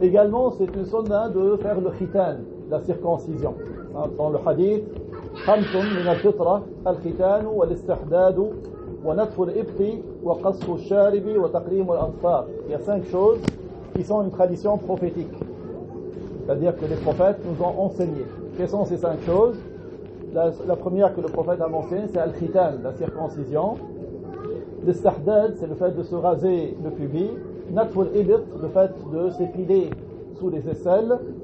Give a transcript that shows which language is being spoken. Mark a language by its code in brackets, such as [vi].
[fr] Également, c'est une sunna de faire le khitan, la circoncision. Dans le hadith, [ar] خمس من الفطرة الختان والاستحداد ونتف الإبط وقص الشارب وتقليم الأظفار. [fr] Il y a 5 choses qui sont une tradition prophétique. C'est-à-dire que les prophètes nous ont enseigné. Quelles sont ces 5 choses? La première que le prophète a mentionnée, c'est al-khitan, la circoncision. L'istahdad, c'est le fait de se raser le pubis. Natful ibit, le fait de s'épiler sous les aisselles.